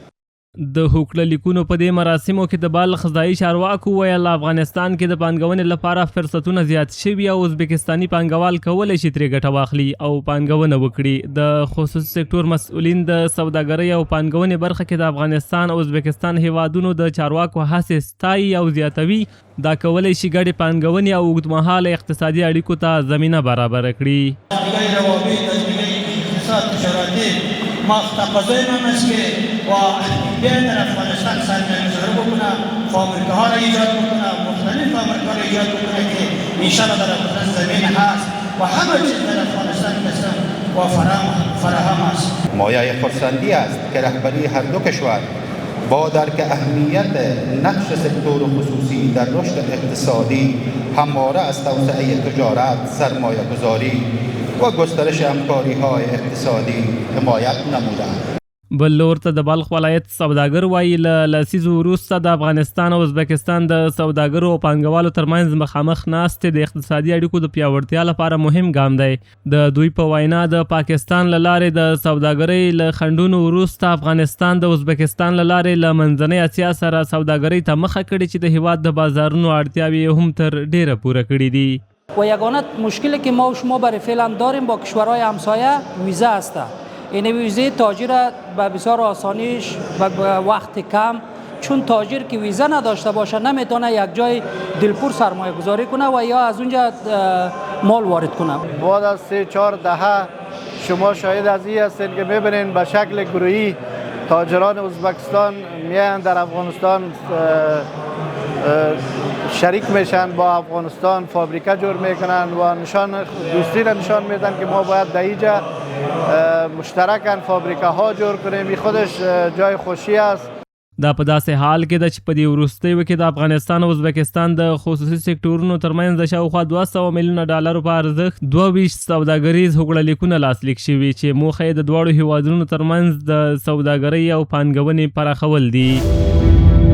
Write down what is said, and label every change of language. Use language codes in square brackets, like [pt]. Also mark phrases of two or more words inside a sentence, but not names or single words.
[ps] د هوکړه لیکونو په دې مراسمو کې د بلخ ځایي چارواکو ویل افغانستان کې د پانګونې لپاره فرصتونه زیات شوي او ازبکستاني پانګوال کولی شي ترې ګټه واخلي او پانګونه وکړي. د خصوصي سکتور مسؤلین د سوداګرۍ او پانګونې برخه کې د افغانستان او ازبکستان هیوادونو د چارواکو هڅې ستایي او زیاتوي دا کولی شي ګډې پانګونې او اوږدمهاله اقتصادي اړیکو ته زمینه برابره کړي. [fa] و بیاین در افغانستان سرمایه‌گذاری بکنه، فابریکه‌ها را ایجاد بکنه، مختلف فابریکه‌ها را ایجاد بکنه که انشاءالله در افغانستان زمین هست و همه چیز در افغانستان مثل و فراهم است. مایه خرسندی است که رهبری هر دو کشور با درک اهمیت نقش سکتور خصوصی در رشد اقتصادی همواره از توسعه تجارت، سرمایه‌گذاری و گسترش همکاری‌های اقتصادی حمایت نموده‌اند. [ps] بل لور ته د بلخ ولایت سوداګر وایي له لسیزو وروسته د افغانستان او ازبکستان د سوداګرو او پانګوالو ترمنځ مخامخ ناستې د اقتصادي اړیکو د پیاوړتیا لپاره مهم ګام دی. د دوی په وینا د پاکستان له لارې د سوداګرۍ له خنډونو وروسته افغانستان د ازبکستان له لارې له منځنۍ اسیا سره سوداګرۍ ته مخه کړې چې د هیواد د بازارونو اړتیاوې هم تر ډیره پوره کړي دي. [fa] و یگانه مشکلی که ما و شما برای فعلا داریم با کشورهای همسایه ویزا است. این ویزه تاجر به بسیار آسانیش و وقت کم، چون تاجر که ویزا نداشته باشه نمیتونه یک جای دلپور سرمایه گذاری کنه و یا از اونجا مال وارد کنه. بعد از 3-4 دهه شما شاهد از این هستین که میبینین به شکل گروهی تاجران ازبکستان میان در افغانستان شریک میشن، با افغانستان فابریکه جور میکنن و نشان دوستی را نشان میدن که ما باید در اینجا مشترکاً فابریکه ها جور کنیم. این خودش جای خوشی است. [ps] دا په داسې حال کې ده چې په دې وروستیو کې د افغانستان او ازبکستان د خصوصي سکتورونو ترمنځ د شاوخوا 200 میلیونه ډالرو په ارزښت 22 سوداګریز هوکړه لیکونه لاسلیک شوي چې موخه یې د دواړو هیوادونو ترمنځ د سوداګرۍ او پانګونې پراخول دي.